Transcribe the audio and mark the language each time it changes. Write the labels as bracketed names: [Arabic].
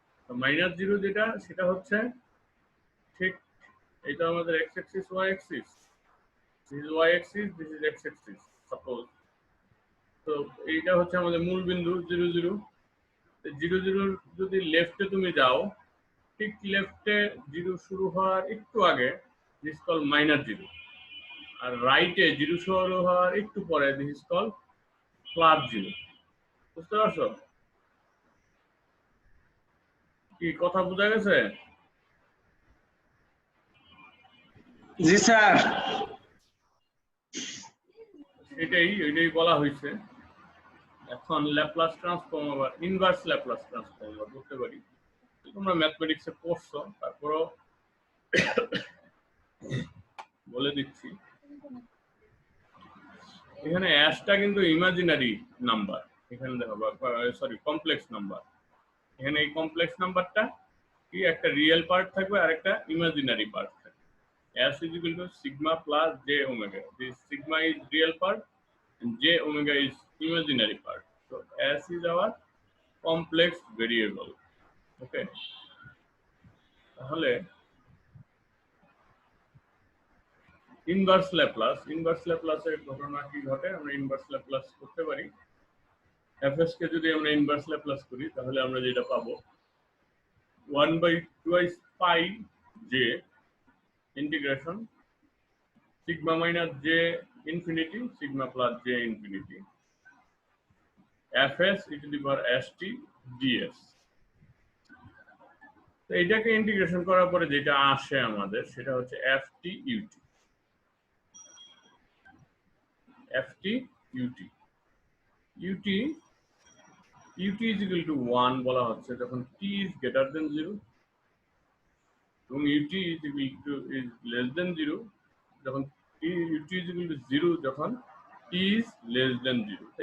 [Bangla] তো -0 যেটা সেটা হচ্ছে ঠিক এটা আমাদের x axis y axis, [English] this is y axis, this is x axis suppose। [Bangla] তো এইটা হচ্ছে আমাদের মূল বিন্দু 0 0। 0 0 যদি লেফটে তুমি যাও, ঠিক লেফটে 0 শুরু হওয়ার একটু আগে দিস কল -0, আর রাইটে 0 শুরু হওয়ার একটু পরে দিস কল +0। বুঝতে পারছো কি কথা বোঝা গেছে? জি স্যার। এটাই বলা হয়েছে। এখন ল্যাপ্লাস ট্রান্সফর্ম আবার ইনভার্স ল্যাপ্লাস ট্রান্সফর্ম আমরা করতে পারি। তোমরা ম্যাথমেটিক্সে পড়ছো, তারপরও বলে দিচ্ছি। এখানে অ্যাশটা কিন্তু ইমাজিনারি নাম্বার, এখানে দেখো, সরি কমপ্লেক্স নাম্বার। এখানে এই কমপ্লেক্স নাম্বারটা কি একটা রিয়েল পার্ট থাকবে আর একটা ইমাজিনারি পার্ট থাকবে। [English] S is equal to sigma plus j omega. This sigma is real part and j omega is imaginary part. So S is our complex variable. Okay. [Bangla] তাহলে inverse ল্যাপ্লাসের ঘটনা কি ঘটে, আমরা inverse Laplace করতে পারি। fs কে যদি আমরা ইনভার্স ল্যাপ্লাস করি তাহলে আমরা যেটা পাবো 1/2 পাই j integration sigma minus j infinity sigma plus j infinity fs e to the power st ds। তো এটাকে ইন্টিগ্রেশন করার পরে যেটা আসে আমাদের সেটা হচ্ছে ft ut ft ut ut ut is equal to 1 বলা হচ্ছে যখন t is greater than 0 এবং ut is equal to is less than 0 যখন ut is equal to 0 যখন t is less than 0।